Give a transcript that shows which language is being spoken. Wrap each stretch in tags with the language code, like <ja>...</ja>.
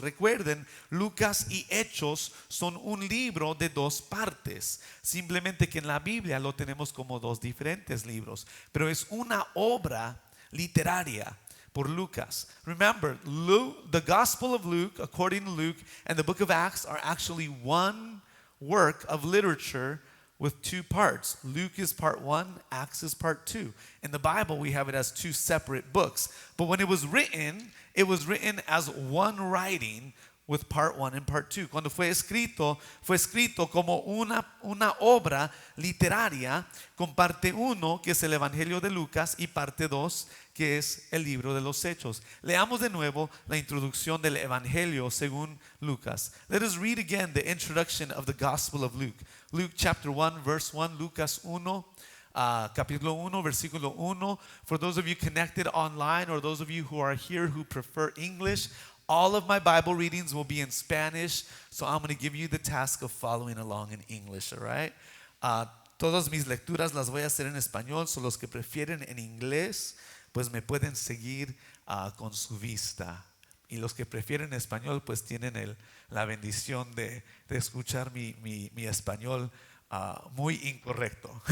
<es>Recuerden, Lucas y Hechos son un libro de dos partes. Simplemente que en la Biblia lo tenemos como dos diferentes libros. Pero es una obra literaria por Lucas.</es> <en>Remember, the Gospel of Luke, according to Luke, and the book of Acts are actually one work of literature with two parts. Luke is part 1, Acts is part 2. In the Bible, we have it as two separate books. But when it was written as one writing, with part 1 and part 2.</en> <es>Cuando fue escrito como una obra literaria con parte 1, que es el Evangelio de Lucas, y parte 2, que es el libro de los Hechos. Leamos de nuevo la introducción del Evangelio según Lucas.</es> <en>Let us read again the introduction of the Gospel of Luke. Luke chapter 1, verse 1,</en> <es>Lucas 1. Capítulo 1, versículo 1.</es> <en>For those of you connected online or those of you who are here who prefer English, all of my Bible readings will be in Spanish, so I'm going to give you the task of following along in English, all right?</en> <es>Todas mis lecturas las voy a hacer en español, so los que prefieren en inglés, pues me pueden seguir con su vista. Y los que prefieren español, pues tienen la bendición de escuchar mi español muy incorrecto.</es>